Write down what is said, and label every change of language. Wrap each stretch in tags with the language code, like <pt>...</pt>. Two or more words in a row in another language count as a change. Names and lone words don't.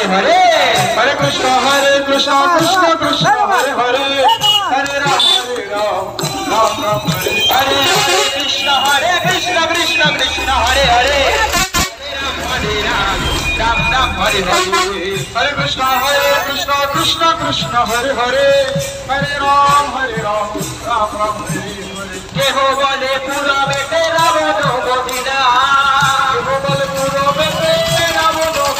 <sa>Hare Hare Krishna, Krishna Krishna Hare Hare Hare Ram, Ram Ram Hare Hare Krishna, Krishna Krishna Hare Hare Hare Ram, Ram Ram Hare Hare Hare Krishna, Krishna Krishna Hare Hare Hare Ram, Ram Ram Hare Hare</sa> <bn>কেহ বলে পুরবেতে রাবণ বধিরা কেহ বলে পুরবেতে রাবণ</bn>